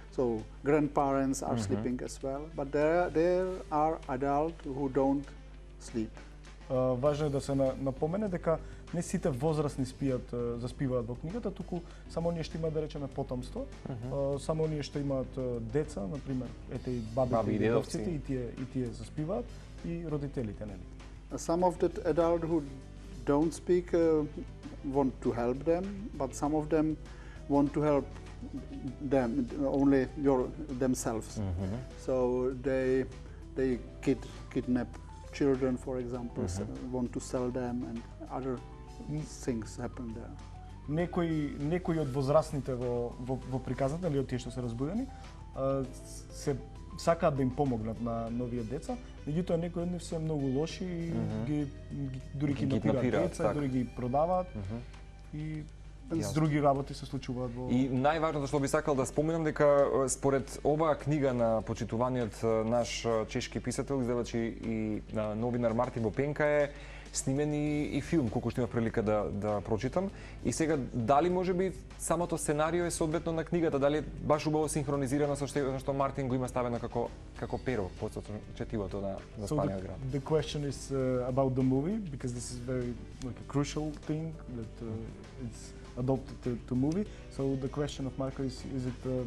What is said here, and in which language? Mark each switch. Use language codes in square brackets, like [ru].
[en] So grandparents are sleeping as well, but there are adults who don't sleep. [mk] Важно е да се напомене дека не сите возрастни заспиваат во книгата, туку само оние што имаат, да речеме, потомство, само оние што имаат деца, например, ете и бабите и дедовците, и тие заспиваат, и родителите, нели? [en] Some of the adults who don't speak want to help them, but some of them want to help them only themselves. So they kidnap children, for example, want to sell them, and other things happen there. [mk] Некои од возрастните во приказната, или од тие што се разбудени, се сакаат да им помогнат на новите деца, меѓутоа некои од нив се многу лоши и ги дури киднапираат деца, дури ги продаваат и други работи се случуваат во... И најважното што би сакал да споменам дека според оваа книга на почитуваниот наш чешки писател, издавач и новинар Мартин Вопенка е снимен и филм, колку што имав прилика да прочитам. И сега, дали може би самото сценарио е соодветно на книгата, дали е баш убаво синхронизирано со што Мартин го има ставено како перо под четивото на Спаниот град? [en] The question is about the movie, because this is very like a crucial thing that it's adopted to movie. So the question of Marco is it